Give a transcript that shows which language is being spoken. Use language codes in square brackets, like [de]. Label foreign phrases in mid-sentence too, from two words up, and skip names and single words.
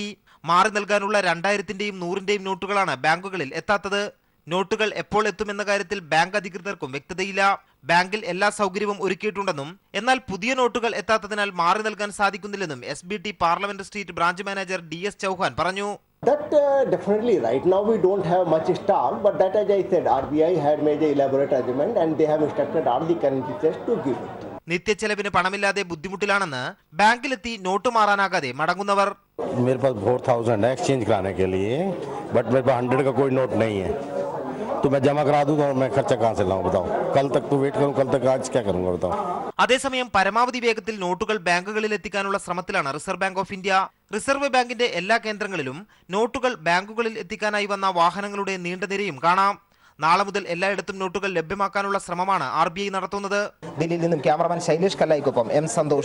[ml] മാറി നൽകാനുള്ള 2000-ന്റെയും 100-ന്റെയും നോട്ടുകളാണ് ബാങ്കുകളിൽ എത്താത്തത്. നോട്ടുകൾ എപ്പോൾ എത്തുമെന്ന കാര്യത്തിൽ ബാങ്ക് അധികൃതർക്കും വ്യക്തതയില്ല. ബാങ്കിൽ എല്ലാ സൗകര്യവും ഒരുക്കിയിട്ടുണ്ടെന്നും എന്നാൽ പുതിയ നോട്ടുകൾ എത്താത്തതിനാൽ മാറി നൽകാൻ സാധിക്കുന്നില്ലെന്നും SBT പാർലമെന്റ് സ്ട്രീറ്റ് ബ്രാഞ്ച് മാനേജർ DS ചൗഹാൻ പറഞ്ഞു. [en] That definitely right now we don't have much stock, but that, as I said, RBI had made an elaborate arrangement and they have instructed all the currency checks to give it. [ml] നിത്യച്ചെലവിന് പണമില്ലാതെ ബുദ്ധിമുട്ടിലാണെന്ന് ബാങ്കിലെത്തി നോട്ട് മാറാനാകാതെ മടങ്ങുന്നവർ. [hi] मेरे पास 4000 है एक्सचेंज कराने के लिए, बट मेरे पास 100 का कोई नोट नहीं है, तो मैं जमा करा दूँ तो मैं खर्चा कहाँ से लाऊं बताओ? कल तक तो वेट करूँ, कल तक आज क्या करूँगा बताओ? [ml] അതേസമയം പരമാവധി വേഗത്തിൽ നോട്ടുകൾ ബാങ്കുകളിൽ എത്തിക്കാനുള്ള ശ്രമത്തിലാണ് റിസർവ് ബാങ്ക് ഓഫ് ഇന്ത്യ. റിസർവ് ബാങ്കിന്റെ എല്ലാ കേന്ദ്രങ്ങളിലും നോട്ടുകൾ ബാങ്കുകളിൽ എത്തിക്കാനായി വന്ന വാഹനങ്ങളുടെ നീണ്ട നിരയും കാണാം. നാളെ മുതൽ എല്ലായിടത്തും നോട്ടുകൾ ലഭ്യമാക്കാനുള്ള ശ്രമമാണ് RBI നടത്തുന്നത്. ദില്ലിയിൽ നിന്നും ക്യാമറമാൻ ശൈലേഷ് കല്ലായിക്കൊപ്പം M സന്തോഷ്.